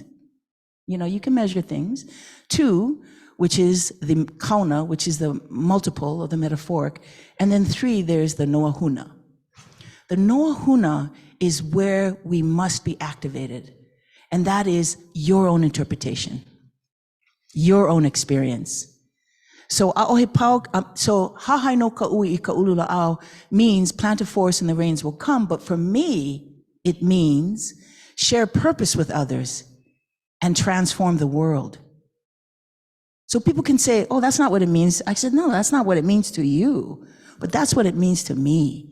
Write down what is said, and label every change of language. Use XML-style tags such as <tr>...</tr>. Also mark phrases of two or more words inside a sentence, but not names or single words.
<en>You know, you can measure things. 2, which is the kauna, which is the multiple of the metaphoric. And then 3, there's the noahuna. The noahuna is where we must be activated. And that is your own interpretation, your own experience. So</en> <haw>hahai no ka'ui I ka ulu la'au</haw> <en>means plant a forest and the rains will come. But for me, it means share purpose with others and transform the world. So people can say, oh, that's not what it means. I said, no, that's not what it means to you, but that's what it means to me.</en>